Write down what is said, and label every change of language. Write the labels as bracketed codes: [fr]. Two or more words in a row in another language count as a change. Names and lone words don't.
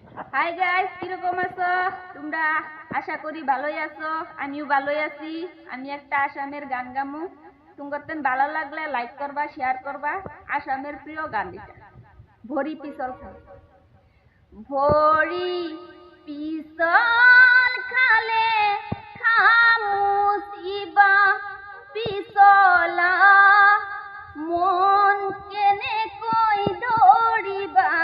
[bn] হাই গাইস, কিরকম আছো তোমরা? আশা করি ভালোই আছো। আমিও ভালোই আছি। আমি একটা আসামের গান গামু। তোমাদের ভালো লাগলে লাইক করবা, শেয়ার করবা। আসামের প্রিয় গান এটা, ভরি পিছল খালে। [as] ভরি পিছল খালে খামুচিবা পিছলা মন কেনে কই ধরিবা